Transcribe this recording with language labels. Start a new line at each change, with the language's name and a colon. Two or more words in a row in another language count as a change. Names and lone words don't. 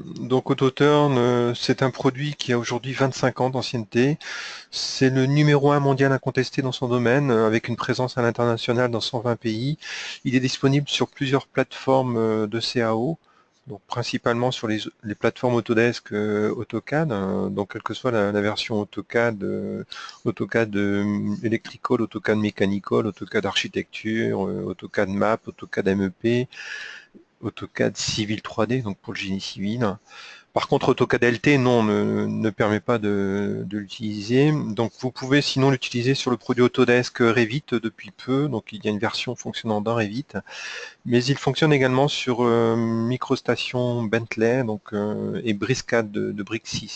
French: Donc AutoTurn, c'est un produit qui a aujourd'hui 25 ans d'ancienneté. C'est le numéro 1 mondial incontesté dans son domaine, avec une présence à l'international dans 120 pays. Il est disponible sur plusieurs plateformes de CAO, donc principalement sur les plateformes Autodesk AutoCAD, donc quelle que soit la version AutoCAD, AutoCAD Electrical, AutoCAD Mechanical, AutoCAD Architecture, AutoCAD Map, AutoCAD MEP, AutoCAD Civil 3D, donc pour le génie civil. Par contre, AutoCAD LT, non, ne permet pas de l'utiliser. Donc vous pouvez sinon l'utiliser sur le produit Autodesk Revit depuis peu. Donc il y a une version fonctionnant dans Revit. Mais il fonctionne également sur MicroStation Bentley et Briscad de Brixis.